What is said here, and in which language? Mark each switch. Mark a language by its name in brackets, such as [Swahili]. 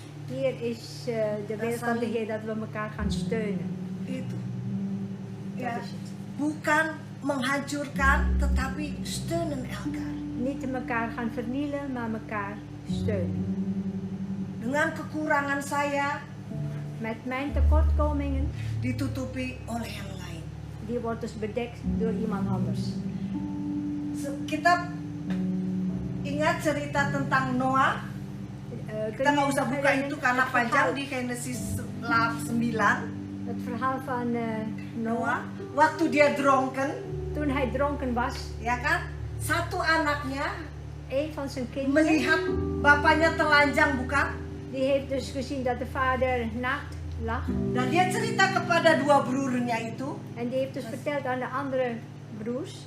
[Dutch] Hier is de wil van de Heer dat we elkaar gaan steunen. [Indonesian] Itu. [Dutch] Dat [Indonesian] Ya, [Dutch] is het. [Indonesian] bukan menghancurkan tetapi [Dutch] steunen elkaar. Niet elkaar gaan vernielen, maar elkaar steunen. [Indonesian] Dengan kekurangan saya [Dutch] Met mijn tekortkomingen, [Indonesian] ditutupi oleh yang lain. [Dutch] die wordt dus bedekt door iemand anders. [Indonesian] Kita ingat cerita tentang Noah. Kita nggak usah buka itu karena panjang di Genesis 9. [Dutch] Het verhaal van Noah. [Indonesian] Waktu dia dronken, [Dutch] Toen hij dronken was, [Indonesian] ya kan? Satu anaknya [Dutch] een van zijn kinderen, [Indonesian] melihat bapaknya telanjang, bukan? [Dutch] die heeft dus gezien dat de vader naakt lag. [Indonesian] Dan dia cerita kepada dua broernya itu. [Dutch] En die heeft dus verteld aan de andere broers.